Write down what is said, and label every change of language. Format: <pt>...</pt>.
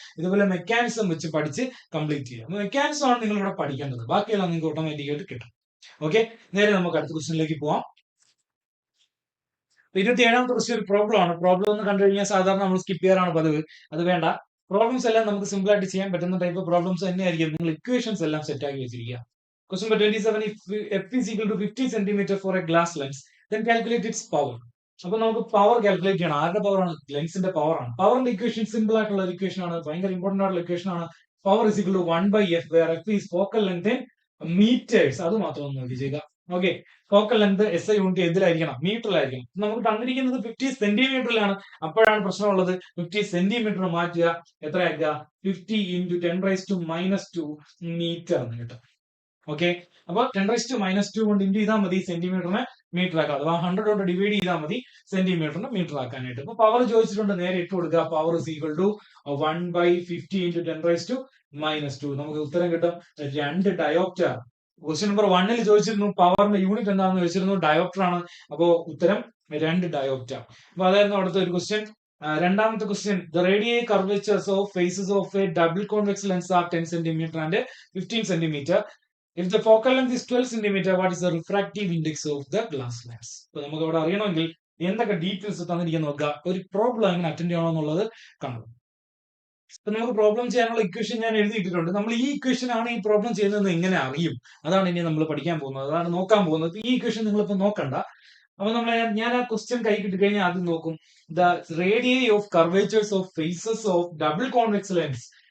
<ml>ഇതുപോലെ മെക്കാനിസം വെച്ച് പഠിച്ച് കംപ്ലീറ്റ് ചെയ്യുക. മെക്കാനിസം ആണ് നിങ്ങൾ ഇവിടെ പഠിക്കേണ്ടത്, ബാക്കിയെല്ലാം നിങ്ങൾക്ക് ഓട്ടോമാറ്റിക് ആയിട്ട് കിട്ടും. ഓക്കെ, നേരെ നമുക്ക് അടുത്ത ക്വസ്റ്റ്യനിലേക്ക് പോവാം. 27ാമത്തെ ക്വസ്റ്റ്യൻ ഒരു പ്രോബ്ലം ആണ്. പ്രോബ്ലം എന്ന് കണ്ടു കഴിഞ്ഞാൽ സാധാരണ നമ്മൾ സ്കിപ്പ് ചെയ്യാറാണ് പതിവ്. അത് വേണ്ട. പ്രോബ്ലംസ് എല്ലാം നമുക്ക് സിമ്പിൾ ആയിട്ട് ചെയ്യാൻ പറ്റുന്ന ടൈപ്പ് പ്രോബ്ലംസ് തന്നെയായിരിക്കും. നിങ്ങൾ ഇക്വേഷൻസ് എല്ലാം സെറ്റ് ആക്കി വെച്ചിരിക്കുക.</ml> <en>Question number 27, if f is equal to 50 centimeter for a glass lens, then calculate its power.</en> <ml>അപ്പൊ നമുക്ക് പവർ കാൽക്കുലേറ്റ് ചെയ്യണം. ആരുടെ പവർ ആണ്, ലെൻസിന്റെ പവർ ആണ്. പവറിന്റെ ഇക്വേഷൻ സിമ്പിൾ ആയിട്ടുള്ള ഒരു ഇക്വേഷൻ ആണ്, ഭയങ്കര ഇമ്പോർട്ടന്റ് ആയിട്ടുള്ള ഇക്വേഷൻ ആണ്.</ml> <en>Power is equal to 1/f, where f is focal length in meters.</en> <ml>അത് മാത്രം ഒന്ന് നോക്കി ചെയ്യുക. Okay, focal length SI unit എന്തിലായിരിക്കണം, മീറ്ററിലായിരിക്കണം. നമുക്ക് തന്നിരിക്കുന്നത് 50 സെന്റിമീറ്ററിലാണ്. അപ്പോഴാണ് പ്രശ്നമുള്ളത്. 50 സെന്റിമീറ്റർ മാറ്റുക, എത്രയാക്കുക, 50 × 10⁻²² മീറ്റർ എന്ന് കിട്ടും. ഓക്കെ, അപ്പൊ 10⁻² കൊണ്ട് ഇൻറ്റു ചെയ്താൽ മതി സെന്റിമീറ്ററിനെ മീറ്റർ ആക്കാം. അഥവാ 100 കൊണ്ട് ഡിവൈഡ് ചെയ്താൽ മതി സെന്റിമീറ്ററിനെ മീറ്റർ ആക്കാനായിട്ട്. അപ്പൊ പവർ ചോദിച്ചിട്ടുണ്ട്, നേരെ ഇട്ട് കൊടുക്കുക.</ml> <en>power is equal to</en> <ml>1/50 × 10⁻². നമുക്ക് ഉത്തരം കിട്ടും 2 ഡയോപ്റ്റർ. ക്വസ്റ്റ്യൻ നമ്പർ 1 ചോദിച്ചിരുന്നു പവറിന്റെ യൂണിറ്റ് എന്താണെന്ന് ചോദിച്ചിരുന്നു, ഡയോപ്റ്റർ ആണ്. അപ്പോ ഉത്തരം 2 ഡയോപ്റ്റർ. അപ്പൊ അതായിരുന്നു അടുത്ത ഒരു ക്വസ്റ്റ്യൻ.</ml> <en>രണ്ടാമത്തെ question, the radial curvatures of faces of a double convex lens are 10 centimetre and 15 centimetre. If the focal length is 12 centimeter, what is the refractive index of the glass lens?</en> <ml>അപ്പൊ നമുക്ക് അവിടെ അറിയണമെങ്കിൽ എന്തൊക്കെ ഡീറ്റെയിൽസ് തന്നിരിക്കുന്ന നോക്കുക. ഒരു problem എങ്ങനെ attend ചെയ്യണോ എന്നുള്ളത് കാണും. അപ്പൊ നമുക്ക് പ്രോബ്ലം ചെയ്യാനുള്ള ഇക്വേഷൻ ഞാൻ എഴുതിയിട്ടുണ്ട്. നമ്മൾ ഈ ഇക്വേഷൻ ആണ് ഈ പ്രോബ്ലം ചെയ്യുന്നത് എങ്ങനെ അറിയും, അതാണ് ഇനി നമ്മൾ പഠിക്കാൻ പോകുന്നത്, അതാണ് നോക്കാൻ പോകുന്നത്. ഈ ഇക്വേഷൻ നിങ്ങളിപ്പോ നോക്കണ്ട. അപ്പൊ ഞാൻ ആ ക്വസ്റ്റ്യൻ കൈ കിട്ടി കഴിഞ്ഞാൽ ആദ്യം നോക്കും,</ml> <en>The radial of curvatures of faces of double convex lens.</en>